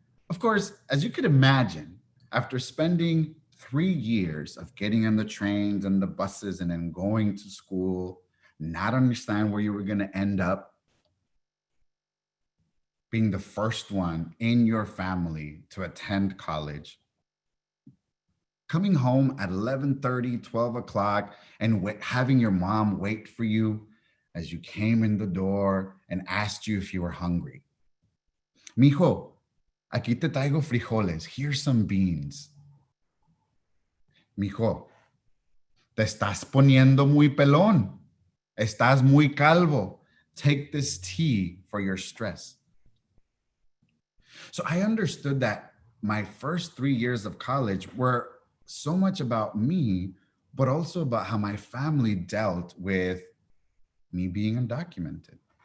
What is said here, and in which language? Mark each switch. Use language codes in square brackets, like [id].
[en] Of course, as you could imagine, after spending 3 years of getting on the trains and the buses and then going to school, not understand where you were going to end up, being the first one in your family to attend college, coming home at 11:30, 12 o'clock, and having your mom wait for you as you came in the door and asked you if you were hungry. [es] Mijo, aquí te traigo frijoles. [en] Here's some beans. [es] Mijo, te estás poniendo muy pelón. Estás muy calvo. [en] Take this tea for your stress. So I understood that my first 3 years of college were so much about me, but also about how my family dealt with me being undocumented.